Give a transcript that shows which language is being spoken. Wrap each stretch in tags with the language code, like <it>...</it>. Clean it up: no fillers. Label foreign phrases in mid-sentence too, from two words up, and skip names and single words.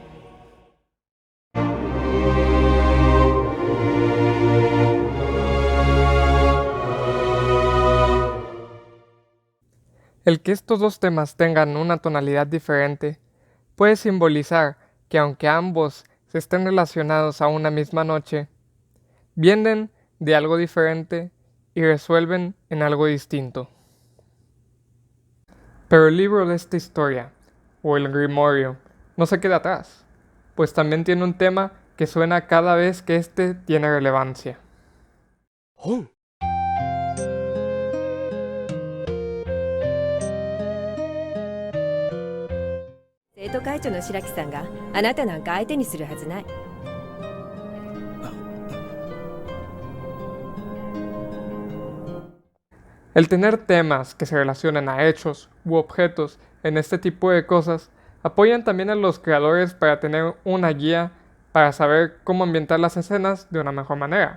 <es>El que estos dos temas tengan una tonalidad diferente puede simbolizar que aunque ambos se estén relacionados a una misma noche, vienen de algo diferente y resuelven en algo distinto. Pero el libro de esta historia, o el grimorio, no se queda atrás, pues también tiene un tema que suena cada vez que éste tiene relevancia. ¡Oh!</es> <ja>生徒会長の白木さんがあなたなんか相手にするはずない。</ja> <es>El tener temas que se relacionan a hechos u objetos en este tipo de cosas apoyan también a los creadores para tener una guía para saber cómo ambientar las escenas de una mejor manera.</es>